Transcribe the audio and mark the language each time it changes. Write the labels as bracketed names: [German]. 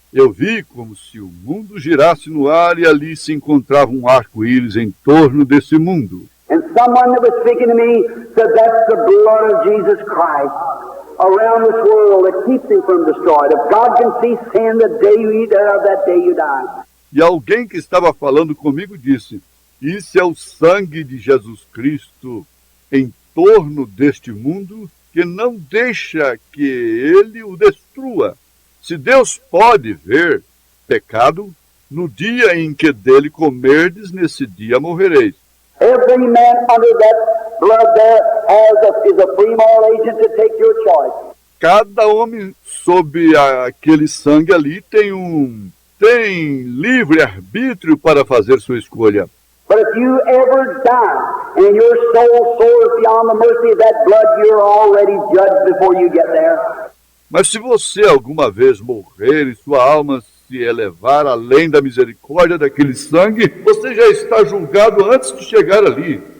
[Portuguese] Eu vi como se o mundo girasse no ar e ali se encontrava um arco-íris em torno desse mundo. [English] And someone that was speaking to me said, that's the blood of Jesus Christ around this world that keeps him from destroyed. If God can see sin, the day you eat thereof, that day you die. [Portuguese] E alguém que estava falando comigo disse, Isso é o sangue de Jesus Cristo em torno deste mundo que não deixa que ele o destrua. Se Deus pode ver pecado, no dia em que dele comerdes, nesse dia morrereis. [English] Every man under that blood there is a free moral agent to take your choice. [Portuguese] Cada homem sob aquele sangue ali tem livre arbítrio para fazer sua escolha. [English] But if you ever die and your soul soars beyond the mercy of that blood, you're already judged before you get there. [Portuguese] Mas se você alguma vez morrer e sua alma se elevar além da misericórdia daquele sangue, você já está julgado antes de chegar ali.